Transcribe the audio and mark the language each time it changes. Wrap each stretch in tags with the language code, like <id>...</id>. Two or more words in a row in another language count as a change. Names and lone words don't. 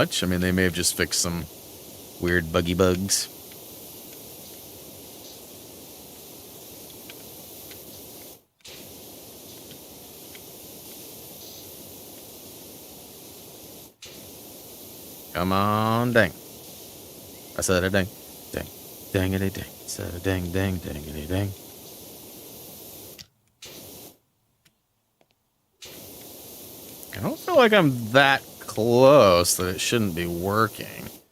<en>I mean, they may have just fixed some weird buggy bugs. Come on, dang. I said a dang. Dang. Dangity dang. I said a dang, dang, dangity dang. I don't feel like I'm that close that it shouldn't be working.</en>